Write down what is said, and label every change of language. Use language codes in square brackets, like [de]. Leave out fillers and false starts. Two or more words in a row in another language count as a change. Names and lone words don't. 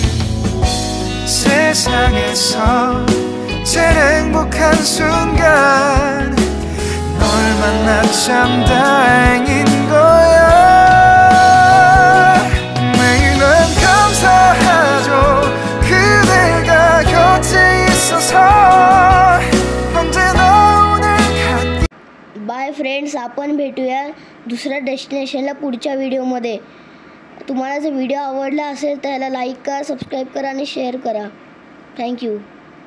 [ko] 세상에서 제일 행복한 순간 널 만나 참 다행인 거야. 매일 난 감사하죠. 그대가 곁에 있어서 언제나 오늘 같이. [en] Bye friends, [mr] आपण भेटूया दुसऱ्या डेस्टिनेशनला पुढच्या व्हिडिओमध्ये. तुम्हाला जर व्हिडिओ आवडला असेल तर याला लाईक करा, सबस्क्राईब करा आणि शेअर करा. थँक्यू.